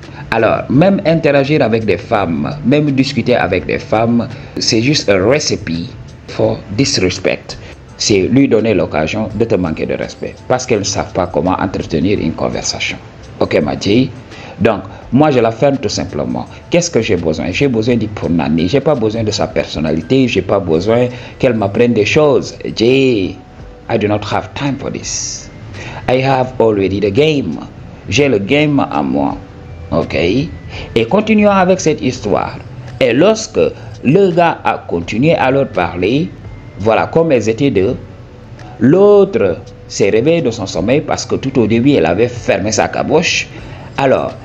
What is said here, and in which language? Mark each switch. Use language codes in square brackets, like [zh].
[fr] Alors, même interagir avec des femmes, même discuter avec des femmes, c'est juste un [en] recipe for disrespect. [fr] C'est lui donner l'occasion de te manquer de respect. Parce qu'elles ne savent pas comment entretenir une conversation. Ok, Majay? Donc, moi, je la ferme tout simplement. Qu'est-ce que j'ai besoin? J'ai besoin du punani. J'ai pas besoin de sa personnalité. J'ai pas besoin qu'elle m'apprenne des choses. [en] Jay, I do not have time for this. I have already the game. [fr] J'ai le game à moi. Ok, et continuons avec cette histoire. Et lorsque le gars a continué à leur parler, voilà, comme elles étaient deux, l'autre s'est réveillée de son sommeil parce que tout au début, elle avait fermé sa caboche. Alors,